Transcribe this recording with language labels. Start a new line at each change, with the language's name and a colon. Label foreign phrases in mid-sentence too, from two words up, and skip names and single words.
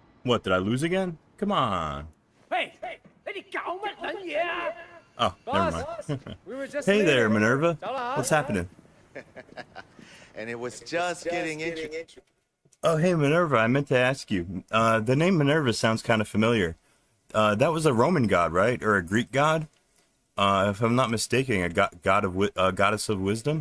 English: What, did I lose again? Come on.
Cantonese: Hey,你搞乜撚嘢啊?
English: Oh, never Boss, mind. we were just Hey there, leaving. Minerva. Hello. What's happening? And it was just getting interesting. Oh, hey, Minerva, I meant to ask you. The name Minerva sounds kind of familiar. That was a Roman god, right? Or a Greek god? If I'm not mistaken, a goddess of wisdom?